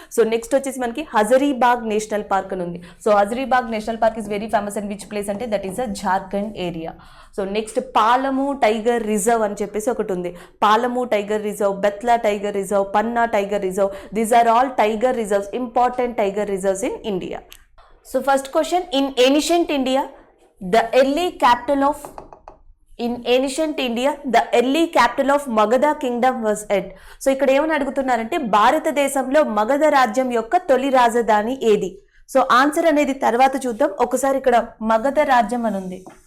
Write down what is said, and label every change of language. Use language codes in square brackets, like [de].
[en] so next [te] వచ్చేసి మనకి [en] Hazaribagh national park [te] అని ఉంది. [en] So Hazaribagh national park is very famous and which place అంటే that is a Jharkhand area. So next Palamu tiger reserve [te] అని చెప్పేసి ఒకటి ఉంది. [en] Palamu tiger reserve, Betla tiger reserve, Panna tiger reserve, these are all tiger reserves, important tiger reserves in India. So first question, in ancient India, the early capital of in ancient India the early capital of Magadha kingdom was at. [te] So ఇక్కడ ఏమని అడుగుతున్నారంటే భారతదేశంలో మగధ రాజ్యం యొక్క తొలి రాజధాని ఏది? So answer అనేది తర్వాత చూద్దాం. ఒకసారి ఇక్కడ మగధ రాజ్యం అని ఉంది.